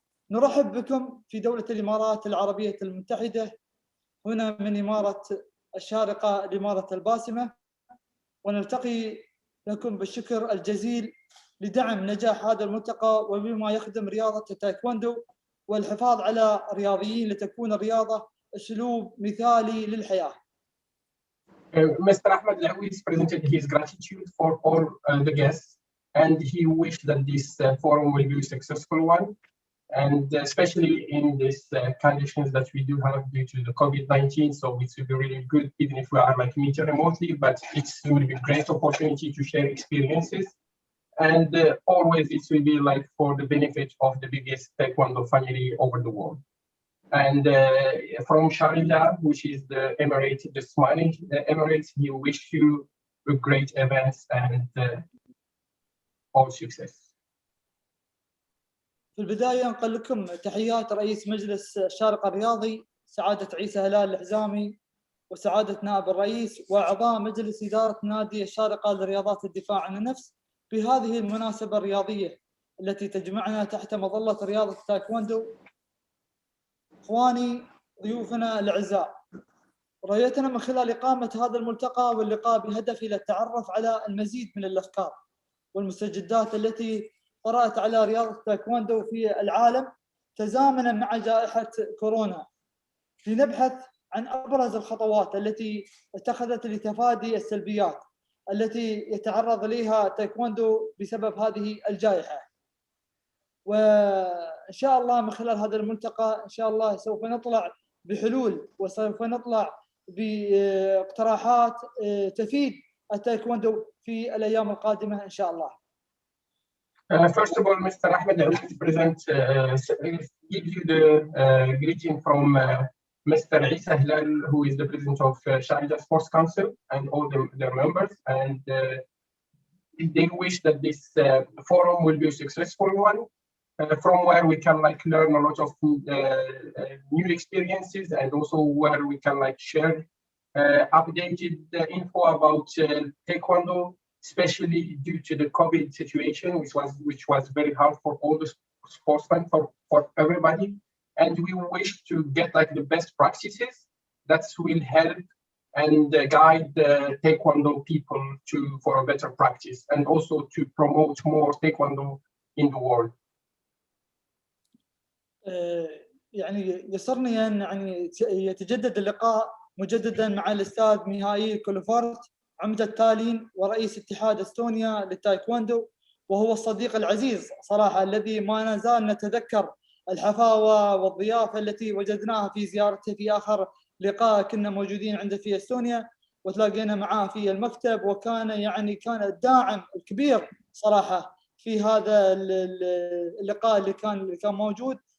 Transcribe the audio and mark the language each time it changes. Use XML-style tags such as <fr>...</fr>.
<ar>نرحب بكم في دولة الإمارات العربية المتحدة، هنا من إمارة الشارقة الإمارة الباسمة، ونلتقي لكم بالشكر الجزيل لدعم نجاح هذا الملتقى وبما يخدم رياضة التايكوندو والحفاظ على الرياضيين لتكون الرياضة أسلوب مثالي للحياة.</ar> <en>Mr. Ahmed Lawis presented his gratitude for all the guests, and he wished that this forum will be a successful one, and especially in these conditions that we do have due to the COVID-19. So it will be really good, even if we are like meeting remotely, but it will be a great opportunity to share experiences. And always it will be like for the benefit of the biggest Taekwondo family over the world. And from Sharjah, which is the Emirates, the smiling Emirates, we wish you a great event and all success.</en> <ar>في البداية نقول لكم تحيات رئيس مجلس الشارقة الرياضي سعادة عيسى هلال الحزامي وسعادة نائب الرئيس وأعضاء مجلس إدارة نادي الشارقة لرياضات الدفاع عن النفس في هذه المناسبة الرياضية التي تجمعنا تحت مظلة رياضة التايكوندو. إخواني ضيوفنا الأعزاء، رؤيتنا من خلال إقامة هذا الملتقى واللقاء بهدف إلى التعرف على المزيد من الأفكار والمستجدات التي طرأت على رياضة التايكوندو في العالم تزامنا مع جائحة كورونا، لنبحث عن أبرز الخطوات التي اتخذت لتفادي السلبيات التي يتعرض لها التايكوندو بسبب هذه الجائحة. وإن شاء الله من خلال هذا الملتقى إن شاء الله سوف نطلع بحلول وسوف نطلع باقتراحات تفيد التايكوندو في الأيام القادمة إن شاء الله.</ar> <en>First of all, Mr. Ahmed, I will present, give you the greeting from Mr. Isa Hilal, who is the president of Sharjah Sports Council and all their members. And they wish that this forum will be a successful one, from where we can learn a lot of new experiences, and also where we can share updated info about Taekwondo, especially due to the COVID situation, which was very hard for all the sportsmen, for everybody. And we wish to get the best practices that will help and guide the Taekwondo people for a better practice, and also to promote more Taekwondo in the world.</en> <ar>يعني يسرني أن يتجدد اللقاء مجددا مع الأستاذ ميهائيل كولوفورت عمدة تالين ورئيس اتحاد استونيا للتايكوندو، وهو الصديق العزيز صراحة الذي ما نزال نتذكر الحفاوة والضيافة التي وجدناها في زيارته في آخر لقاء كنا موجودين عنده في استونيا، وتلاقينا معاه في المكتب، وكان كان الداعم الكبير صراحة في هذا اللقاء اللي كان موجود.</ar>